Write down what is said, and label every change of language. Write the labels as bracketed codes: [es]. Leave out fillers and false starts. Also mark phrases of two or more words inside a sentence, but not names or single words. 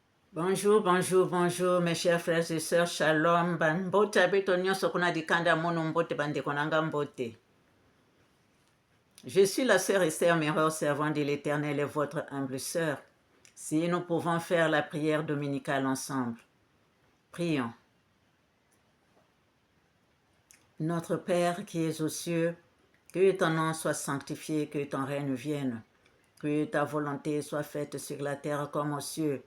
[fr] Bonjour, bonjour, bonjour, mes chers frères et sœurs, shalom, [ln] mbote abeto nyonso kuna dikanda mono mbote bandeko nanga mbote. [fr] Je suis la sœur Esther Mero, servante de l'Éternel et votre humble sœur. Si nous pouvons faire la prière dominicale ensemble, prions. Notre Père qui es aux cieux, que ton nom soit sanctifié, que ton règne vienne, que ta volonté soit faite sur la terre comme aux cieux.